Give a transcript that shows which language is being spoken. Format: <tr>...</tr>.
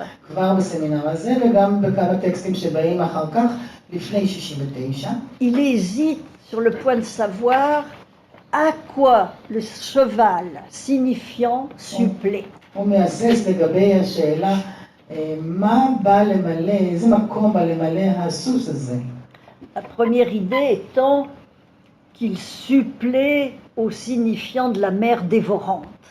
<he>כבר בסמינר הזה וגם בכמה טקסטים שבאים אחר כך, לפני 69.</he> <fr>Il hésite sur le point de savoir à quoi le cheval signifiant supplée.</fr> <he>הוא מהסס לגבי השאלה, מה בא למלא, איזה מקום בא למלא הסוס הזה?</he> <fr>La première idée étant qu'il supplée au signifiant de la mère dévorante.</fr>